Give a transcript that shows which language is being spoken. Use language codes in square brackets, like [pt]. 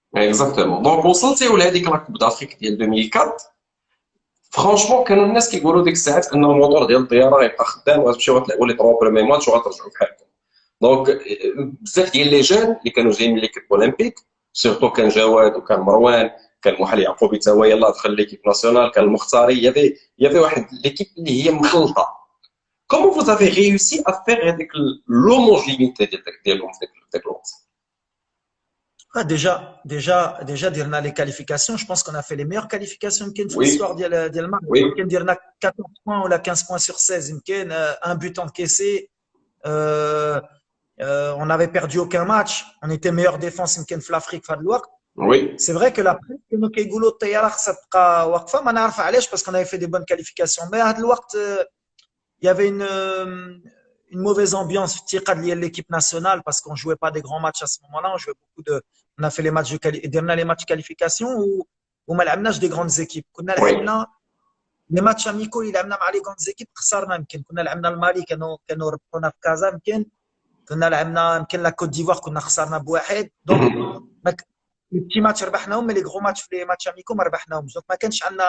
[ar] اكزاكتومون دونك وصلتيو لهذيك لا كوب دافريك ديال 2004 فرانشمون كانوا الناس كيقولوا ديك الساعات ان الموتور ديال الطياره غيبقى خدام وغتمشيو غتلعبوا لي 3 بريمي ماتش وغترجعوا بحالكم دونك بزاف ديال لي جون اللي كانوا جايين من ليكيب اولمبيك سيرتو كان جواد وكان مروان كان محل يعقوبي تا هو يلاه دخل ليكيب ناسيونال كان المختاري يافي واحد ليكيب اللي هي مخلطه. [fr] Comment vous avez réussi à faire avec l'homogénéité [ar] ديالهم في ديك الوقت؟ [fr] Déjà, [ar] dirna [fr] les qualifications. Je pense qu'on a fait les meilleures qualifications qu'il y a dans l'histoire de Maroc. Oui. [ar] Dirna [fr] 14 points ou la 15 points sur 16. Un but encaissé. On n'avait perdu aucun match. On était meilleure défense in l'Afrique. Oui. C'est vrai que la presse que nous [ar] كيقولوا الطياره خصها تبقى واقفه ما نعرف علاش [fr] parce qu'on avait fait des bonnes qualifications. Mais à [ar] الوقت [fr] il y avait une mauvaise ambiance [ar] في [fr] l'équipe nationale parce qu'on jouait pas des grands matchs à ce moment-là. On a fait les matchs les matchs qualification où [ar] ما لعبناش [fr] des grandes équipes. [ar] كنا لعبنا [fr] les matchs amicaux [ar] اللي لعبنا مع [fr] les grandes équipes [ar] خسرنا يمكن كنا لعبنا المالي كانوا ربطونا في كازا يمكن كنا لعبنا يمكن لا كوت ديفوار كنا خسرنا بواحد دونك [fr] les petits matchs [ar] ربحناهم [fr] mais les gros matchs [ar] في les matchs amicaux ما ربحناهمش دونك ما كانش